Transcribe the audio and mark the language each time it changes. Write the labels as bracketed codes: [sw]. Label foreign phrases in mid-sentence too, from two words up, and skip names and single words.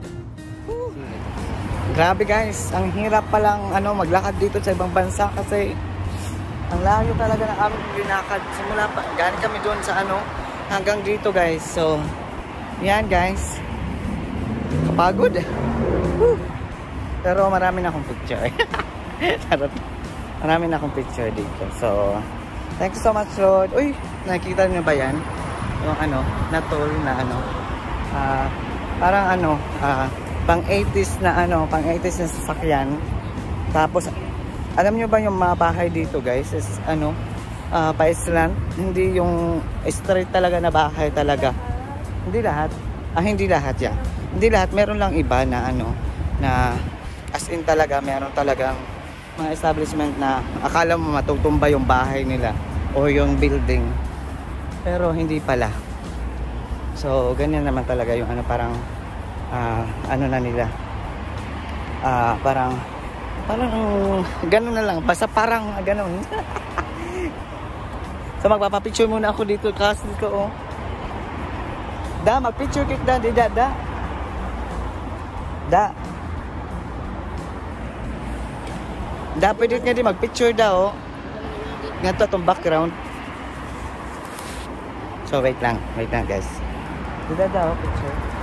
[tl] Grabe, guys, ang hirap palang ano maglakad dito sa ibang bansa kasi ang layo talaga ng aming linakad. Simula pa, galing kami doon sa ano hanggang dito, guys. So, yan, guys. Kapagod. Woo! Pero marami na akong picture. Marami na akong picture dito. [en] So, thank you so much, Lord. [tl] Uy, nakikita niyo ba yan? Yung ano, na toll na ano. Parang ano, pang 80s na ano, pang 80s na sasakyan. Tapos alam nyo ba yung mga bahay dito, guys, is ano, pa-island, hindi yung straight talaga na bahay talaga. Hindi lahat. Hindi lahat yan. Hindi lahat, meron lang iba na ano, na [en] as in [tl] talaga, meron talagang mga establishment na akala mo matutumba yung bahay nila o yung building. Pero hindi pala. So, ganyan naman talaga yung ano, parang ano na nila, parang gano'n na lang, basta parang gano'n. So magpapapicture muna ako dito, kasi dito, oh. Da, magpicture kit da, di da. Da, pwede nga di magpicture da, oh. Nga to itong background. So wait lang guys. Di da, oh, picture.